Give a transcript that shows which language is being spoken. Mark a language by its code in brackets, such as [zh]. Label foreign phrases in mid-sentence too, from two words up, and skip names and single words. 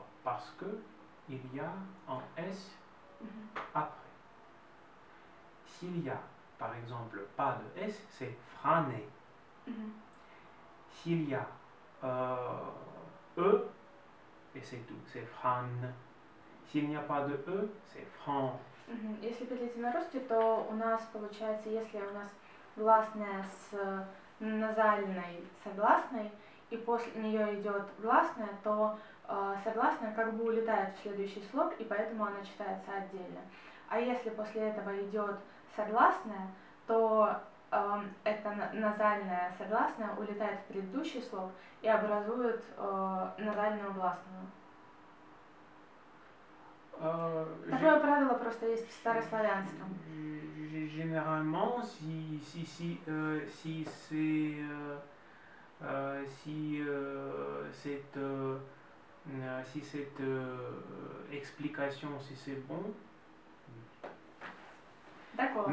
[fr] Parce que il y a un S après. S'il y a, par exemple, pas de S, c'est frané. S'il y a E, et c'est tout, c'est fran. S'il n'y a pas de E, c'est фран. [ru] Если перейти на русский, то у нас получается, если у нас гласная с назальной согласной, и после нее идет гласная, то согласная как бы улетает в следующий слог, и поэтому она читается отдельно. А если после этого идет согласная, то эта назальная согласная улетает в предыдущий слог и образует назальную гласную. Такое правило просто есть в старославянском. [fr] Généralement, si cette explication, si c'est bon. D'accord.